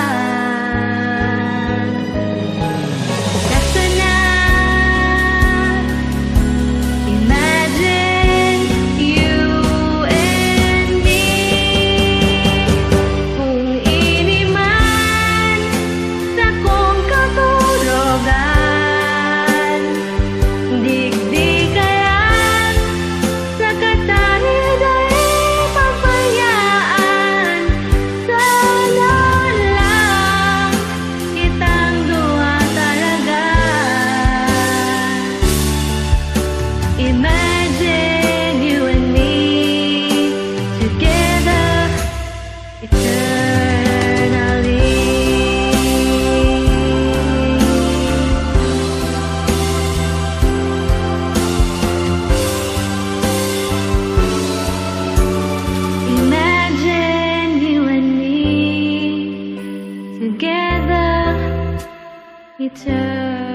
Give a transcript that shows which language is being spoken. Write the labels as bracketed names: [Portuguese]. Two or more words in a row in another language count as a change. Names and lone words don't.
[English] Kasi na imagine you and me. [Bikol] Kung ini man sa kong katurogan, digdi kayan sa katahiday papayaan. Sana lang kitang dua talaga. [English] Imagine you and me together eternally. Imagine you and me together eternally.